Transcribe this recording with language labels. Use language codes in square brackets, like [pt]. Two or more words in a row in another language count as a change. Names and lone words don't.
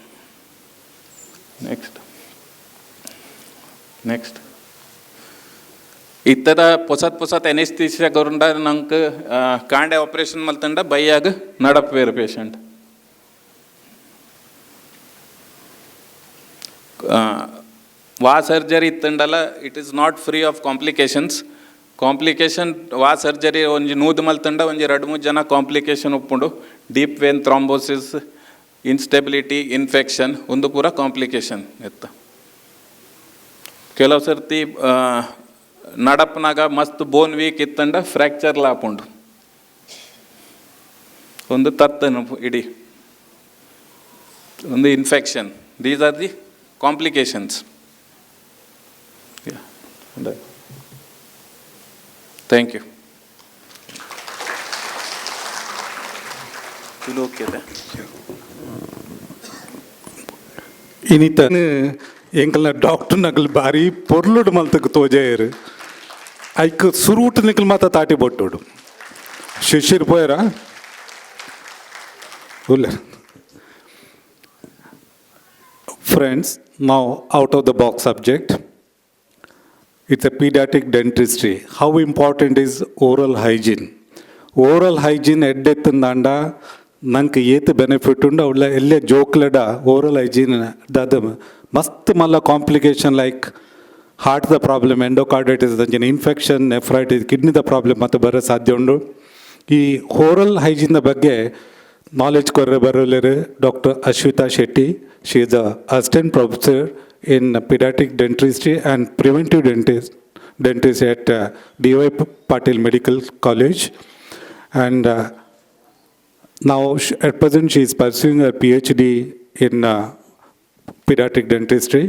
[tcy] ನೆಕ್ಸ್ಟ್ ಇತ್ತದ ಪೊಸತ್ ಎನೆಸ್ಥೀಸಿಯಾ ಗೌರಂಡ ನಂಗೆ ಕಾಂಡೆ ಆಪರೇಷನ್ ಮಲ್ತಂಡ ಬೈಯಾಗ ನಡಪ್ವೇರು ಪೇಷಂಟ್ ವಾ ಸರ್ಜರಿ ಇತ್ತಂಡಲ್ಲ [en] it is not free of complication [tcy] ವಾ ಸರ್ಜರಿ ಒಂಜಿ ನೂದು ಮಲ್ತಂಡ ಒಂಜಿ 2-3 ಜನ ಕಾಂಪ್ಲಿಕೇಶನ್ ಉಪ್ಪುಂಡು [en] deep vein thrombosis instability infection [tcy] ಒಂದು ಪೂರ ಕಾಂಪ್ಲಿಕೇಶನ್ ಎತ್ತ ಕೆಲವು ಸರ್ತಿ ನಡಪ್ನಾಗ ಮಸ್ತ್ [en] bone weak [tcy] ಇತ್ತಂಡ ಫ್ರ್ಯಾಕ್ಚರ್ ಲಾಪುಂಡು ಒಂದು ತತ್ತನು ಇಡೀ ಒಂದು [en] infection these are the complications. thank you. [tcy] ಇನ್ನಿತ ಎಂಕಲ್ನ ಡಾಕ್ಟರ್ ನಕಲ್ ಬಾರಿ ಪೊರ್ಲುಡು ಮಲ್ತಕ್ಕೆ ತೋಜಾಯರು ಐಕ್ ಸುರೂಟ್ ನಿಕಲ್ ಮಾತ ತಾಟಿ ಬೊಟ್ಟೋಡು ಶಿಶಿರ್ ಪೋಯರ ಉಲ್ಲ. [en] Friends, now out of the box subject, it's a pediatric dentistry. How important is oral hygiene? Oral hygiene [tcy] ಎಡ್ಡೆತ್ತಂದಾಂಡ ನಂಗೆ ಏತು ಬೆನಿಫಿಟ್ ಉಂಡು ಅವಳ ಎಲ್ಲೇ ಜೋಕ್ಲಡ [en] oral hygiene [tcy] ದಾದ ಮಸ್ತ್ ಮಲ್ಲ [en] complication like [tcy] ಹಾರ್ಟ್ದ ಪ್ರಾಬ್ಲಮ್ ಎಂಡೋಕಾರ್ಡೈಟಿಸ್ ಅಂಚಿನ ಇನ್ಫೆಕ್ಷನ್ ನೆಫ್ರೈಟಿಸ್ ಕಿಡ್ನಿದ ಪ್ರಾಬ್ಲಮ್ ಮತ್ತು ಬರೋ ಸಾಧ್ಯ ಉಂಡು. ಈ [en] oral hygiene [tcy] ಬಗ್ಗೆ ನಾಲೆಜ್ ಕೊರ್ರೆ ಬರೋಲೇರು ಡಾಕ್ಟರ್ ಅಶ್ವಿತಾ ಶೆಟ್ಟಿ. [en] She is the assistant professor in pediatric dentistry and preventive dentistry at D.Y. Patil Medical College. And now, at present, she is pursuing her PhD in pediatric dentistry.